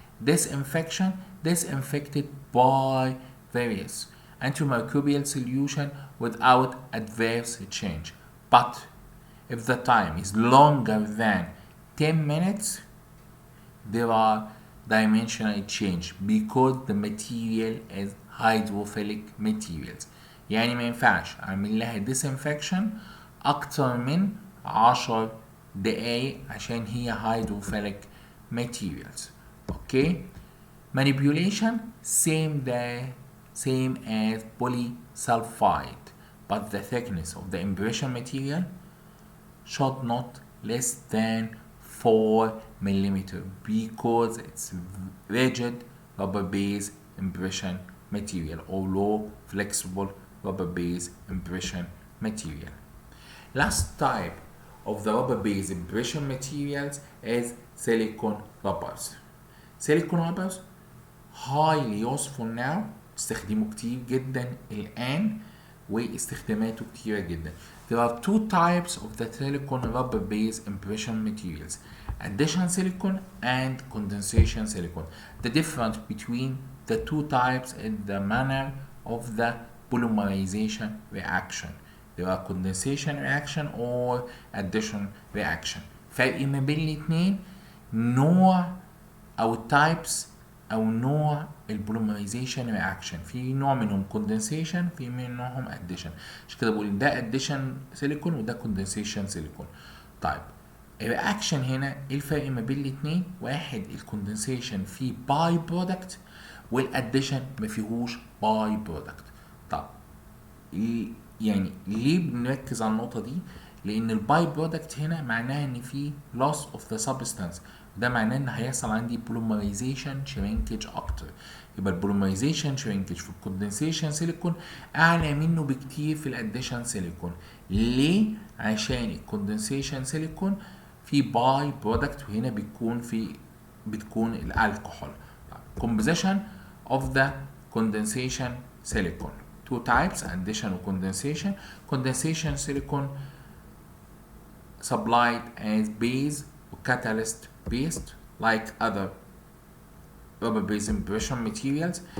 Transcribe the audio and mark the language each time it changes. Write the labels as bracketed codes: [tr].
[en] Disinfection disinfected by various antimicrobial solution without adverse change. But if the time is longer than 10 minutes, there are dimensional change because the material is hydrophilic materials. [ar] يعني ما ينفعش اعمل لها disinfection اكتر من 10 دقايق عشان هي hydrophilic materials. [en] Okay, manipulation same as polysulfide, but the thickness of the impression material should not less than 4 millimeter because it's rigid rubber base impression material or low flexible rubber base impression material. Last type of the rubber base impression materials is silicone rubbers. [ar] Silicone rubbers highly useful now، استخدموا كتير جدا الآن واستخداماته كتيرة جدا. [en] There are two types of the silicone rubber base impression materials: addition silicone and condensation silicone. The difference between the two types is the manner of the polymerization reaction. There are condensation reaction or addition reaction. [ar] فرق ما بين الاتنين نوع أو types أو نوع البوليمرايزيشن رياكشن. في نوع منهم كوندنسيشن، في منهم اديشن. عشان كده بقول ده اديشن سيليكون وده كوندنسيشن سيليكون. طيب الرياكشن هنا ايه الفرق ما بين الاتنين؟ واحد الكوندنسيشن فيه باي برودكت والاديشن ما فيهوش باي برودكت. طب يعني ليه بنركز على النقطه دي؟ لان الباي برودكت هنا معناها ان في loss of the substance، ده معناه ان هيحصل عندي بوليمرايزيشن شرينكج اكتر. يبقى البوليمرايزيشن شرينكج في الكوندنسيشن سيليكون اعلى منه بكتير في الاديشن سيليكون. ليه؟ عشان الكوندنسيشن سيليكون في باي برودكت وهنا بتكون الالكحول. [en] composition of the condensation silicone two types: addition و condensation. Condensation silicone supplied as base or catalyst based like other rubber base impression materials.